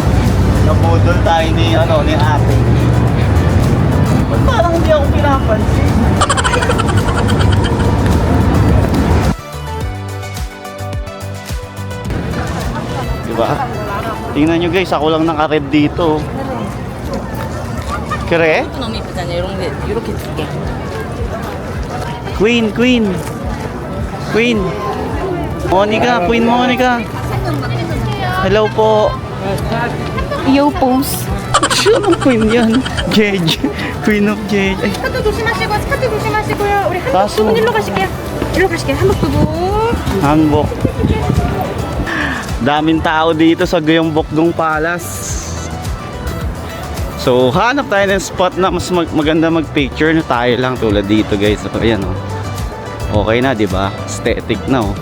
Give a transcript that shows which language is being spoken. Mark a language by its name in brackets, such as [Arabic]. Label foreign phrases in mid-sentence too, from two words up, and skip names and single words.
[Filipino] Nabudol tayo ni ate. Ba't parang hindi ako pinapansin? Diba? Tingnan nyo guys, ako lang naka-red dito. Kere? [Korean] 너무 이쁘잖아요. 이렇게 두 개. [Filipino] Queen. Queen Monica. Hello po. Yo, pose. Sino queen yan? Jeje. Queen of Jeje. Ay, [Korean] 스카트 조심하시고 스카트 조심하시고요. 우리 가수. 한복부분 일로 가실게요. 일로 가실게요. 한복부분. hanbok. [Filipino] Daming tao dito sa Gyeongbokgung Palace. So, hanap tayo ng spot na mas maganda mag-picture na tayo lang tulad dito guys. So, ayan oh. Okay na, 'di ba? Aesthetic na oh.